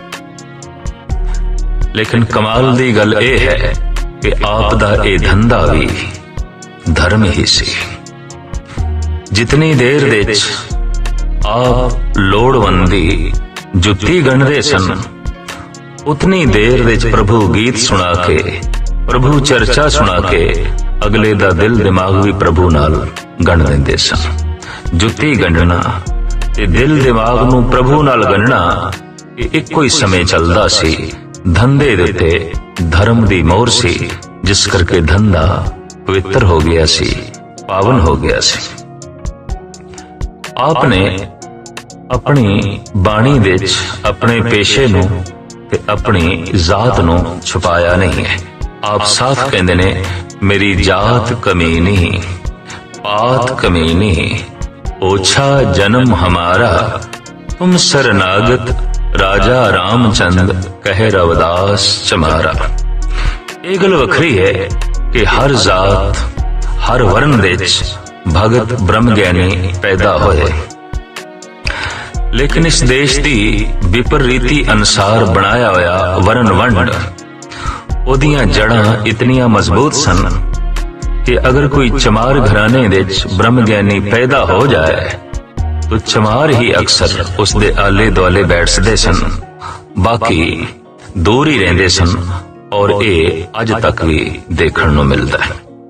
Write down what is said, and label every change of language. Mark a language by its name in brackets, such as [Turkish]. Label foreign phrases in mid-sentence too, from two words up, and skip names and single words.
[Punjabi] ਲੇਕਿਨ ਕਮਾਲ ਦੀ ਗੱਲ ਇਹ ਹੈ ਕਿ ਆਪ ਦਾ ਇਹ ਧੰਧਾ ਭੀ ਧਰਮ ਹੀ ਸੀ। ਜਿਤਨੀ ਦੇਰ ਦੇ ਆਪ ਲੋੜਵੰਦੀ ਜੁੱਤੀ ਗੰਢਦੇ ਸਨ, ਉਤਨੀ ਦੇਰ ਦੇ ਪ੍ਰਭੂ ਗੀਤ ਸੁਣਾ ਕੇ ਪ੍ਰਭੂ ਚਰਚਾ ਸੁਣਾ ਕੇ ਅਗਲੇ ਦਾ ਦਿਲ ਦਿਮਾਗ ਭੀ ਪ੍ਰਭੂ ਨਾਲ ਗੰਢ ਦਿੰਦੇ ਸਨ। ਜੁੱਤੀ ਗੰਢਣਾ ਤੇ ਦਿਲ ਦਿਮਾਗ ਨੂੰ ਪ੍ਰਭੂ ਨਾਲ ਗੰਢਣਾ ਇੱਕੋ ਹੀ ਸਮਾਂ ਚੱਲਦਾ ਸੀ। ਧੰਧੇ ਦੇ ਤੇ ਧਰਮ ਦੀ ਮੋਹਰ ਸੀ, ਜਿਸ ਕਰਕੇ ਧੰਧਾ ਪਵਿੱਤਰ ਹੋ ਗਿਆ ਸੀ, ਪਾਵਨ ਹੋ ਗਿਆ ਸੀ, पावन हो गया सी। ਆਪਣੇ ਆਪਣੀ ਬਾਣੀ ਵਿੱਚ ਆਪਣੇ ਪੇਸ਼ੇ ਨੂੰ ਤੇ ਆਪਣੀ ਜਾਤ ਨੂੰ ਛੁਪਾਇਆ ਨਹੀਂ ਹੈ। ਆਪ ਸਾਫ ਕਹਿੰਦੇ ਨੇ ਮੇਰੀ ਜਾਤ ਕਮੀਨੀ ਪਾਤ ਕਮੀਨੀ, ਓਛਾ ਜਨਮ ਹਮਾਰਾ ਤੁਮ ਸ਼ਰਣਾਗਤ ਰਾਜਾ ਰਾਮਚੰਦ ਕਹੇ ਰਵਿਦਾਸ ਚਮਾਰਾ। ਇਹ ਗੱਲ ਵੱਖਰੀ ਹੈ ਕਿ ਹਰ ਜਾਤ ਹਰ ਵਰਣ ਵਿੱਚ ਭਗਤ ਬ੍ਰਹਮ ਗਿਆਨੀ ਪੈਦਾ ਹੋਏ, ਲੇਕਿਨ ਇਸ ਦੇਸ਼ ਦੀ ਵਿਪਰੀਤੀ ਅਨੁਸਾਰ ਬਣਾਇਆ ਹੋਇਆ ਵਰਣ ਵੰਡ ਓਦੀਆਂ ਜੜ੍ਹਾਂ ਇਤਨੀਆਂ ਮਜ਼ਬੂਤ ਸਨ ਕਿ ਅਗਰ ਕੋਈ ਚਮਾਰ ਘਰਾਣੇ ਵਿੱਚ ਬ੍ਰਹਮ ਗਿਆਨੀ ਪੈਦਾ ਹੋ ਜਾਏ ਤਾਂ ਚਮਾਰ ਹੀ ਅਕਸਰ ਉਸਦੇ ਆਲੇ ਦੁਆਲੇ ਬੈਠਦੇ ਸਨ, ਬਾਕੀ ਦੂਰ ਹੀ ਰਹਿੰਦੇ ਸਨ ਔਰ ਇਹ ਅੱਜ ਤੱਕ ਭੀ ਦੇਖਣ ਨੂੰ ਮਿਲਦਾ ਹੈ।